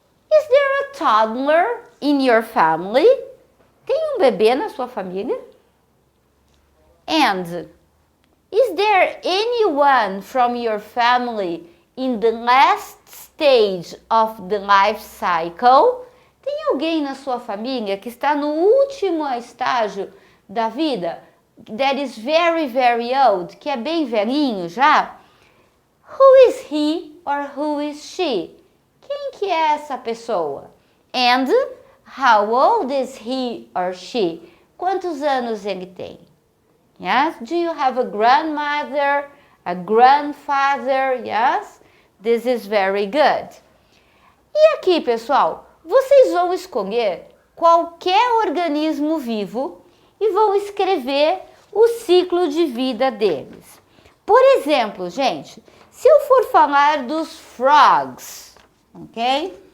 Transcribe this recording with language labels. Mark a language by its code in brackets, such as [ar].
[en] Is there a toddler in your family? [pt] Tem um bebê na sua família? [en] And is there anyone from your family in the last stage of the life cycle? [pt] Tem alguém na sua família que está no último estágio da vida? [en] That is very, very old, [pt] que é bem velhinho já? [en] Who is he or who is she? [pt] Quem que é essa pessoa? [en] And how old is he or she? [pt] Quantos anos ele tem? Yes? [en] Do you have a grandmother, a grandfather? Yes? This is very good. [pt] E aqui, pessoal, vocês vão escolher qualquer organismo vivo e vão escrever o ciclo de vida deles. Por exemplo, gente, se eu for falar dos frogs, ok?